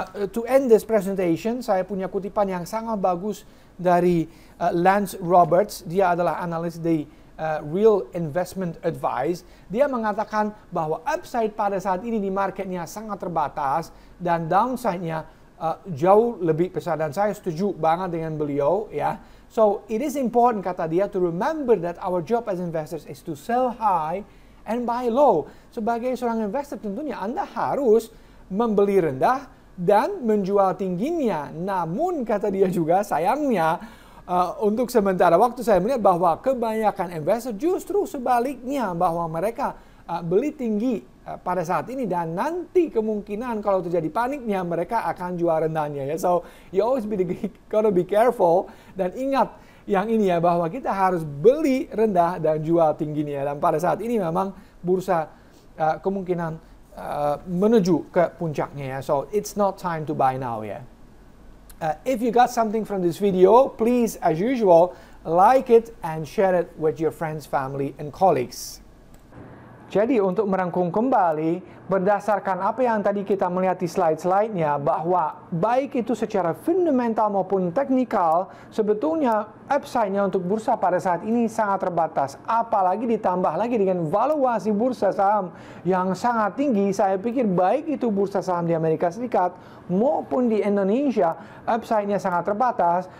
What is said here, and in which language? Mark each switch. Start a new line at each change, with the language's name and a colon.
Indonesian: To end this presentation, saya punya kutipan yang sangat bagus dari Lance Roberts. Dia adalah analis di Real Investment Advice. Dia mengatakan bahwa upside pada saat ini di marketnya sangat terbatas dan downside-nya jauh lebih besar, dan saya setuju banget dengan beliau ya.
English: So it is important, kata dia, to remember that our job as investors is to sell high and buy low.
Indonesian: Sebagai seorang investor tentunya Anda harus membeli rendah dan menjual tingginya. Namun kata dia juga sayangnya untuk sementara waktu saya melihat bahwa kebanyakan investor justru sebaliknya, bahwa mereka beli tinggi pada saat ini dan nanti kemungkinan kalau terjadi paniknya mereka akan jual rendahnya ya. So you always gotta be careful, dan ingat yang ini ya, bahwa kita harus beli rendah dan jual tingginya, dan pada saat ini memang bursa kemungkinan menuju ke puncaknya ya.
English: So it's not time to buy now ya. If you got something from this video, please as usual like it and share it with your friends, family and colleagues.
Indonesian: Jadi untuk merangkum kembali, berdasarkan apa yang tadi kita melihat di slide-slide-nya, bahwa baik itu secara fundamental maupun teknikal, sebetulnya upside-nya untuk bursa pada saat ini sangat terbatas. Apalagi ditambah lagi dengan valuasi bursa saham yang sangat tinggi, saya pikir baik itu bursa saham di Amerika Serikat maupun di Indonesia, upside-nya sangat terbatas.